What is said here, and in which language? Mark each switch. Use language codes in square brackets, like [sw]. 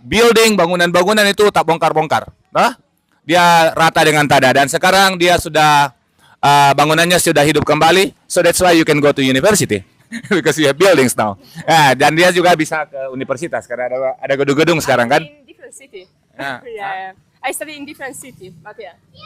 [id] Building, bangunan-bangunan itu tak bongkar-bongkar. Dia rata dengan tanah, dan sekarang dia sudah bangunannya sudah hidup kembali. [en] So that's why you can go to university because you have buildings now. [id] Dan dia juga bisa ke universitas karena ada gedung-gedung sekarang kan. [en] In different city. Yeah. Yeah. I study in different city, but yeah,